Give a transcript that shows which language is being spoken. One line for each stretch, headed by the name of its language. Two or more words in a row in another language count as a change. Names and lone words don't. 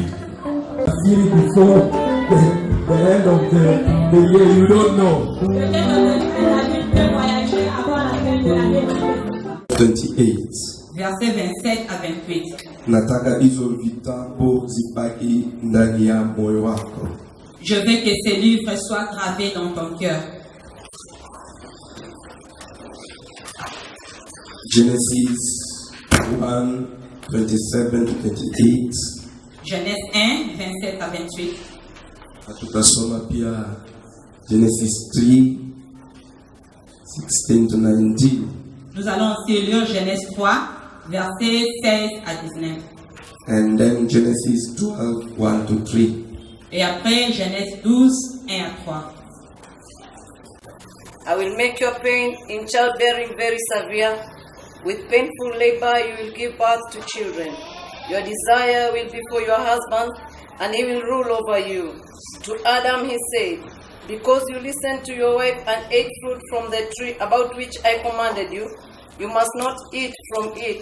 English: Before the end of the year, you don't know. 28.
French: Versets 27 à 28.
Swahili: Nataka hizo vitabu zibaki ndani ya moyo wako.
French: Je veux que ces livres soient gravés dans ton cœur.
English: Genesis 1, 27 to 28.
French: Genèse 1, 27 à 28.
Swahili: Tutasoma pia Genesis 3, 16 to 19.
French: Nous allons aussi lire Genèse 3, versets 16 à 19.
English: And then Genesis 12, 1 to 3.
French: Et après Genèse 12, 1 à 3.
English: I will make your pain in childbearing very severe. With painful labor you will give birth to children. Your desire will be for your husband, and he will rule over you. To Adam he said, because you listened to your wife and ate fruit from the tree about which I commanded you, you must not eat from it.